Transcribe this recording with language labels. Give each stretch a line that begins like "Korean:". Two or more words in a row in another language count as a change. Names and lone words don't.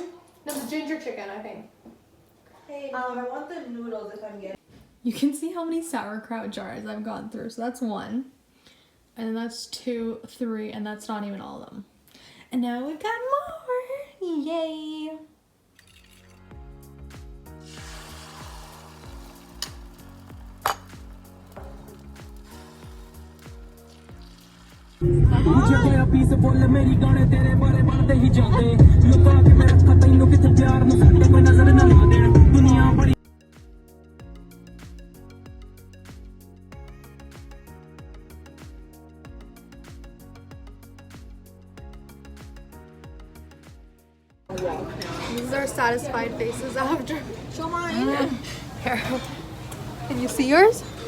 English: No, the ginger chicken, I think. Hey, no, I want the noodles if I'm getting. You can see how many sauerkraut jars I've gone through. So that's 1. And then that's 2, 3, and that's not even all of them. And now we've got more. Yay.
Punjabi: ਮੇਰੀ ਗਾਨੇ ਤੇਰੇ ਬਾਰੇ ਬੜ੍ਹਤੇ ਹੀ ਜਾਤੇ ਲੁਕਾ ਕੇ ਮੈਂ ਰੱਖਾ ਤੈਨੂੰ ਕਿੱਥੇ ਪਿਆਰ ਨੂੰ ਸਾਡੇ ਕੋਈ ਨਜ਼ਰ ਨਾ ਲਾ ਦੇ ਦੁਨੀਆ ਬੜੀ
English: These are satisfied faces after. Show mine. Here. Can you see yours?